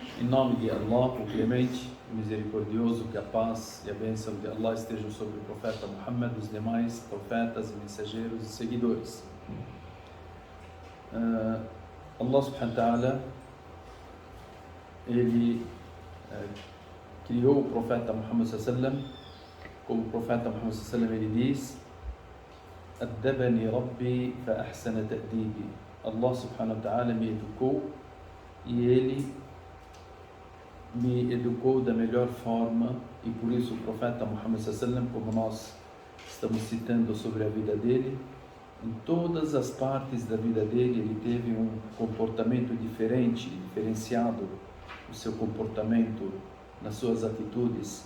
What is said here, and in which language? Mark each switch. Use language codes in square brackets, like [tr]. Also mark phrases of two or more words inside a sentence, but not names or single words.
[pt] Em nome de Allah, o clemente, o misericordioso, que a paz e a bênção de Allah estejam sobre o profeta Muhammad, os demais profetas, mensageiros e seguidores. [ar] الله سبحانه وتعالى, [pt] ele criou o profeta Muhammad sallam, como o profeta Muhammad sallam ele diz: [ar] "أدبني ربي فأحسن تأديبي." الله سبحانه وتعالى [pt] me educou e ele me educou da melhor forma, e por isso o profeta Muhammad sallam, como nós estamos citando sobre a vida dele, em todas as partes da vida dele ele teve um comportamento diferente, diferenciado, o seu comportamento, nas suas atitudes.